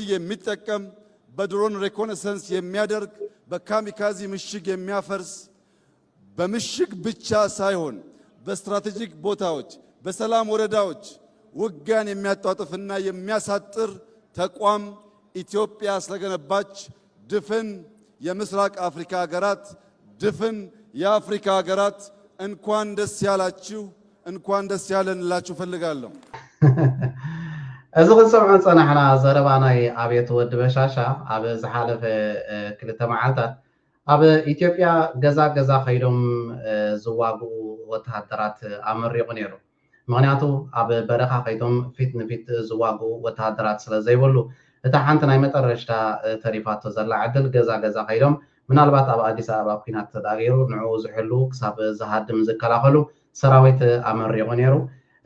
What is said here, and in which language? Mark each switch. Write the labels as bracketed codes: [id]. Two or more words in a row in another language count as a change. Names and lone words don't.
[am] የሚጠቀም በድሮን ሪኮነሰንስ የሚያደርግ በካሚካዚ ምሽግ የሚያፈርስ በምሽግ ብቻ ሳይሆን በስትራቴጂክ ቦታዎች በሰላም ወረዳዎች ውጊያን የሚያጣጥፍና የሚያሳጥር ተቋም ኢትዮጵያ ስለገነባች ድፍን የምስራቅ አፍሪካ ሀገራት ድፍን የአፍሪካ ሀገራት እንኳን ደስ ያላችሁ እንኳን ደስ ያለንላችሁ ፈልጋለሁ። [ti] እዚ ክንሰምዖ ፀናሕና ዘረባናይ ኣብየት ወዲ በሻሻ ኣብ ዝሓለፈ ክልተ መዓልታት ኣብ ኢትዮጵያ ገዛ ገዛ ከይዶም ዝዋግኡ ወተሃደራት ኣመሪቑ ነይሩ። ምክንያቱ ኣብ በረኻ ከይዶም ፊት ንፊት ዝዋግኡ ወተሃደራት ስለ ዘይበሉ እታ ሓንቲ ናይ መጠረሽታ ተሪፋቶ ዘላ ዕድል ገዛ ገዛ ከይዶም ምናልባት ኣብ ኣዲስ ኣበባ ኩናት ተዳጊሩ ንዕኡ ዝሕሉ ክሳብ ዝሃድም ዝከላኸሉ ሰራዊት ኣመሪቑ ነይሩ። እዚ